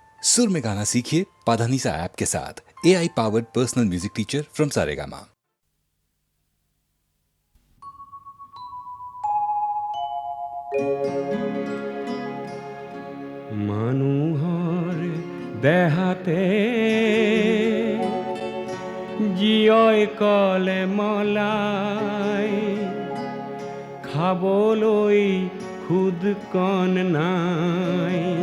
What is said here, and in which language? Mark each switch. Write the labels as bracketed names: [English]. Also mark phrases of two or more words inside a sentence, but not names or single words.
[Hindi] सुर में गाना सीखिए पाधानीसा ऐप के साथ। [English] AI powered personal music teacher from [Hindi] सारेगामा। [Assamese] মানুহৰ দেহাতে জীয়ই কলে মলাই খাবলৈ খুদ কণ নাই